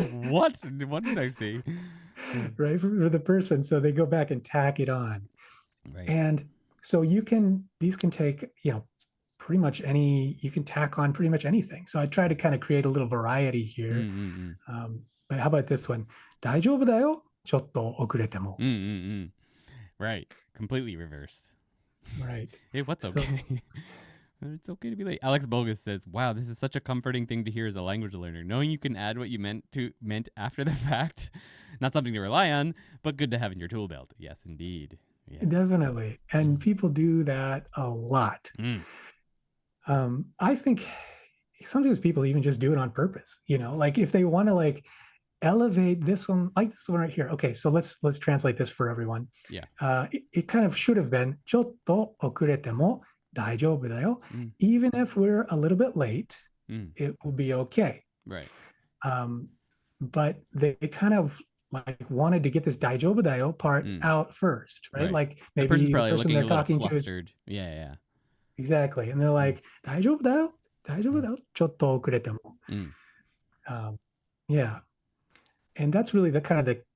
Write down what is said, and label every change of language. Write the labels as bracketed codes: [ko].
[en] What did I see? Right, for the person. So they go back and tack it on. Right. And so these can take, pretty much you can tack on pretty much anything. So I try to kind of create a little variety here. But how about this one? [ja] 大丈夫だよ、ちょっと遅れても. [en] Right. Completely reversed. Right. Hey, what's okay? It's okay to be late. Alex Bogus says, "Wow, this is such a comforting thing to hear as a language learner. Knowing you can add what you meant after the fact. Not something to rely on, but good to have in your tool belt." Yes, indeed. Yeah. Definitely. And people do that a lot. I think sometimes people even just do it on purpose. Like if they want to like elevate this one, like this one right here. Okay, so let's translate this for everyone. Yeah. [ja] It kind of should have been ちょっと遅れても大丈夫だよ. [en] Even if we're a little bit late, it will be okay. Right. But they kind of like wanted to get this [ja] 大丈夫だよ [en] part out first, right? Like maybe the person they're talking to is yeah. Exactly. And they're like, [ja] 大丈夫だよ, 大丈夫だよ, ちょっと遅れても. [en] Yeah. And that's really the kind of